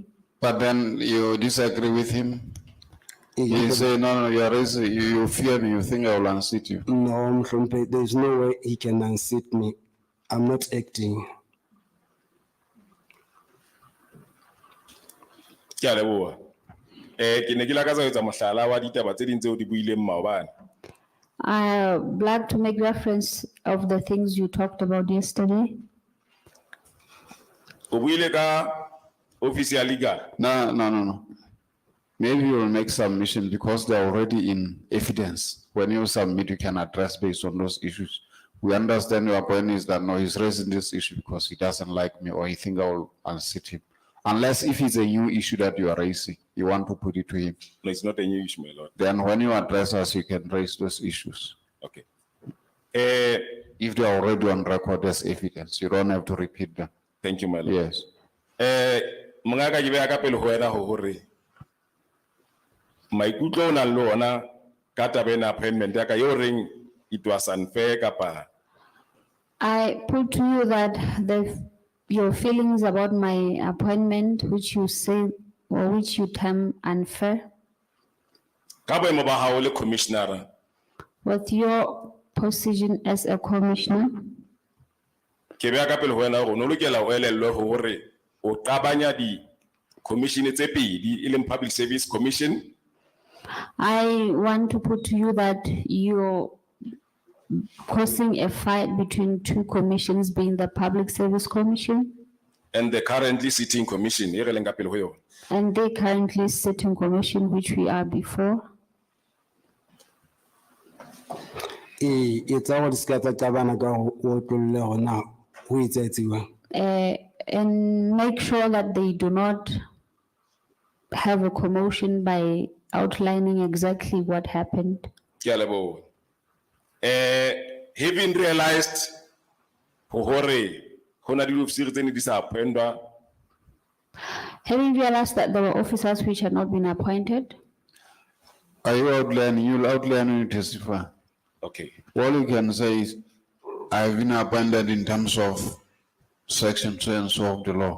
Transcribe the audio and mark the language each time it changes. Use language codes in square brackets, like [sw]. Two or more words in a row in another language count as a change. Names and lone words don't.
[en] But then you disagree with him. You say, no, you fear me, you think I will unseat you. No, there's no way he can unseat me. I'm not acting. [st] Ke a leboha. Ke ne ke lakatsa ho etsa mohlala wa ditaba tse ding tseo di buileng maobane. [en] I'd like to make reference of the things you talked about yesterday. [st] O buile ka office ya legal. [en] No. Maybe you will make submission because they're already in evidence. When you submit, you can address based on those issues. We understand your point is that no, he's raising this issue because he doesn't like me or he think I will unseat him. Unless if it's a new issue that you are raising, you want to put it to him. No, it's not a new issue, my lord. Then when you address us, you can raise those issues. Okay. If they are already on record as evidence, you don't have to repeat them. Thank you, my lord. Yes. [st] Mongaka ke beha ka pele ho wena hore maikutlo o nang le ona ka taba ena appointment ya ka yo reng [en] it was unfair [st] kapa. [en] I put to you that your feelings about my appointment, which you say or which you term unfair, [st] Ka boemo ba hao le commissioner [en] with your position as a commissioner, [st] ke beha ka pele ho wena hore o no lokela ho elellwe hore o qabanya di commission tse pedi e leng Public Service Commission [en] I want to put to you that you're causing a fight between two commissions, being the Public Service Commission and the currently sitting commission, [st] e re leng ka pele ho yona. [en] and the currently sitting commission, which we are before. It's all scattered tabana go or now. Who is it? And make sure that they do not have a commotion by outlining exactly what happened. [st] Ke a leboha. [en] Having realized [st] hore hona di ofisiri tse ne di sa appointwa, [en] Having realized that there were officers which had not been appointed, Are you outlining? You'll outline when you testify. okay. All you can say is, I've been appointed in terms of section so and so of the law.